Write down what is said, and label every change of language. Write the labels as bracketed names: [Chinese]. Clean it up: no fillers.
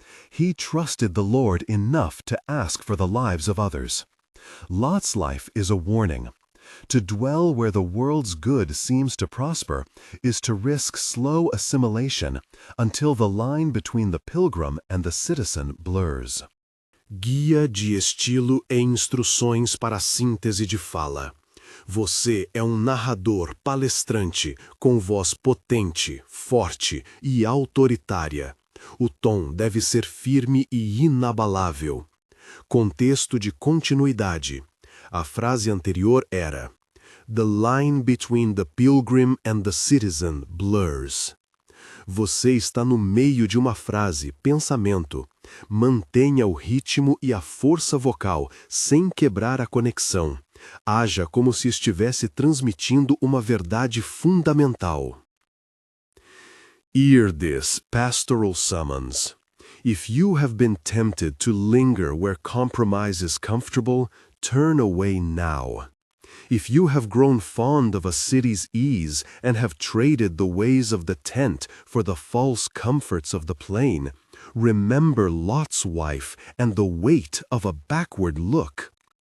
[English] He trusted the Lord enough to ask for the lives of others. Lot's life is a warning. To dwell where the world's good seems to prosper is to risk slow assimilation until the line between the pilgrim and the citizen blurs. [Portuguese] Guia de estilo e instruções para a síntese de fala. Você é um narrador palestrante com voz potente, forte e autoritária. O tom deve ser firme e inabalável. Contexto de continuidade. A frase anterior era: [English] The line between the pilgrim and the citizen blurs. [Portuguese] Você está no meio de uma frase, pensamento. Mantenha o ritmo e a força vocal sem quebrar a conexão. Haja como se estivesse transmitindo uma verdade fundamental. [English] Hear this pastoral summons. If you have been tempted to linger where compromise is comfortable, turn away now. If you have grown fond of a city's ease and have traded the ways of the tent for the false comforts of the plain, remember Lot's wife and the weight of a backward look.